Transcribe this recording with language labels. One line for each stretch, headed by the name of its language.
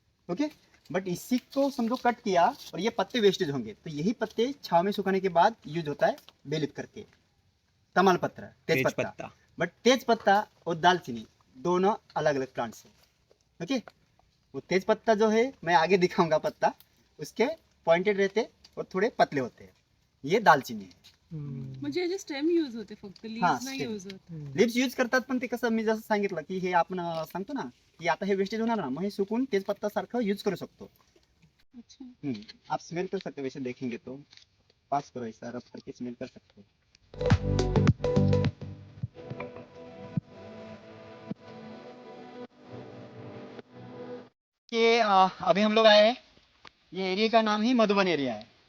Hindi: Okay, but इसी को समझो कट किया और ये पत्ते वेस्टेज होंगे, तो यही पत्ते छाव में सुखाने के बाद यूज होता है बेलित करके, तमाल पत्र, तेज पत्ता। बट तेज पत्ता और दालचीनी दोनों अलग अलग प्लांट्स है। ओके, वो तेज पत्ता जो है मैं आगे दिखाऊंगा, पत्ता उसके पॉइंटेड रहते और थोडे पतले होते हैं, ये
Marathi: दालचिनी आहे। म्हणजे याचे स्टेम यूज होते फक्त, हा, लीव्स नाही
English: stem.
Marathi: यूज होत. लिप्स यूज करतात, पण ते कसं मी जसं सांगितलं की हे आपण सांगतो ना की आता हे वेस्टेज होणार ना, मग हे सुकून तेजपत्ता सारखं यूज करू शकतो।
Hindi: अच्छा, आप स्मेल कर सकते हो, वैसे देखेंगे तो पास करो ऐसा रब करके स्मेल कर सकते हो। कि अभी हम लोग आए हैं, ये एरिया का नाम ही मधुबन एरिया है।